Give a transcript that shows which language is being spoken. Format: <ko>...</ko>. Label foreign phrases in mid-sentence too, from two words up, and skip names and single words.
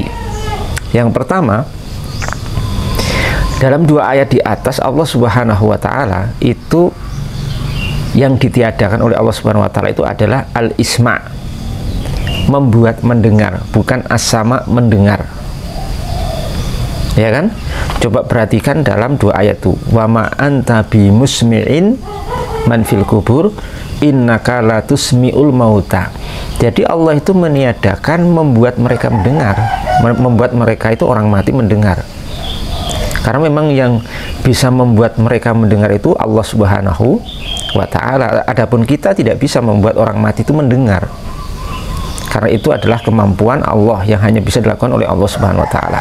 <id>Yang pertama, dalam 2 ayat di atas Allah</id> <ar>سبحانه وتعالى</ar> <id>itu yang ditiadakan oleh Allah</id> <ar>سبحانه وتعالى</ar> <id>itu adalah al-isma', membuat mendengar, bukan as-sama' mendengar. Ya kan? Coba perhatikan dalam 2 ayat itu.</id> <ar>وما أنت بمسمع من في القبور إنك لا تسمع الموتى.</ar> <id>Jadi Allah itu meniadakan membuat mereka mendengar, membuat mereka itu orang mati mendengar. Karena memang yang bisa membuat mereka mendengar itu Allah</id> <ar>سبحانه وتعالى.</ar> <id>Adapun kita tidak bisa membuat orang mati itu mendengar. Karena itu adalah kemampuan Allah yang hanya bisa dilakukan oleh Allah</id> <ar>سبحانه وتعالى.</ar>